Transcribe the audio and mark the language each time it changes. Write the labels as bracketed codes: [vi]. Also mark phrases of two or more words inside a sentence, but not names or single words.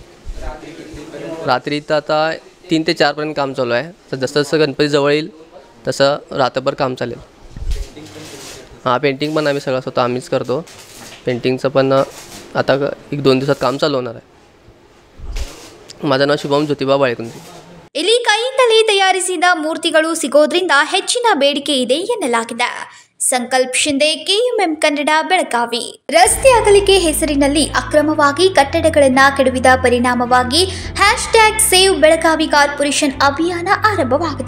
[mr] रात्री इथं आता 3 ते 4 पर्यंत काम चालू आहे. तर जसं जसं गणपती जवळ येईल तसं रात्रभर काम चालेल. हां, पेंटिंग पण आम्ही सगळं स्वतः आम्हीच करतो. पेंटिंगचं पण आता 1-2 दिवसात काम चालू होणार आहे. माझं नाव शुभम ज्योतिबा बाळेकुंद्री. [kn] ಇಲ್ಲಿ ಕೈಯಿಂದಲೇ ತಯಾರಿಸಿದ ಮೂರ್ತಿಗಳು ಸಿಗೋದ್ರಿಂದ ಹೆಚ್ಚಿನ ಬೇಡಿಕೆ ಇದೆ ಎನ್ನಲಾಗಿದೆ. ಸಂಕಲ್ಪ ಶಿಂದೆ, KMM ಕನ್ನಡ, ಬೆಳಗಾವಿ. ರಸ್ತೆ ಅಗಲಿಕೆ ಹೆಸರಿನಲ್ಲಿ ಅಕ್ರಮವಾಗಿ ಕಟ್ಟಡಗಳನ್ನು ಕೆಡವಿದ ಪರಿಣಾಮವಾಗಿ #ಸೇವ್ ಬೆಳಗಾವಿ ಕಾರ್ಪೊರೇಷನ್ ಅಭಿಯಾನ ಆರಂಭವಾಗಿದೆ.